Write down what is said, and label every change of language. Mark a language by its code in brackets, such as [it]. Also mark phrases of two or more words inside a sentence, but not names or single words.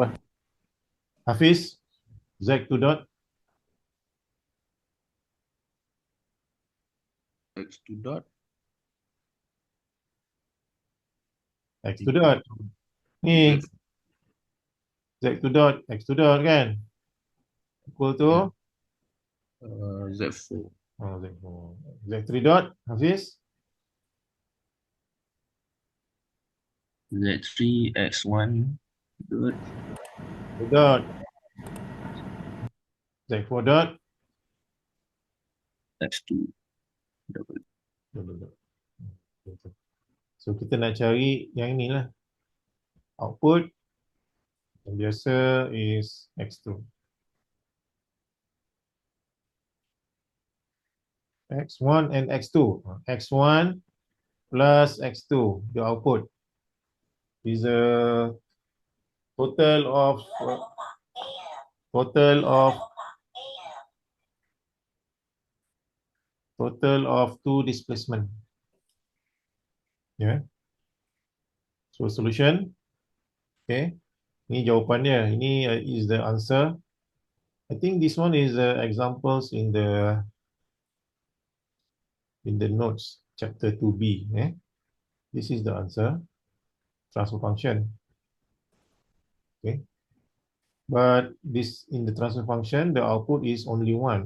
[en] Hafiz. Z2 dot. X2 dot. X2 dot. Ni. Z2 dot. X2 dot kan? Equal to. Z4. Oh, Z4. Z3 dot. Hafiz. Z3 X1 dot. Dot. Z4 dot. X2 double. Dot. [ms] So kita nak cari yang ni lah. Output yang biasa is X2. [en] X1 and X2. X1 plus X2, the output is a total of two displacement. Yeah. So solution. [ms] Okay. Ini jawapannya. Ini [en] is the answer. I think this one is examples in the notes, chapter 2B. This is the answer. Transfer function. Okay. But this in the transfer function, the output is only one.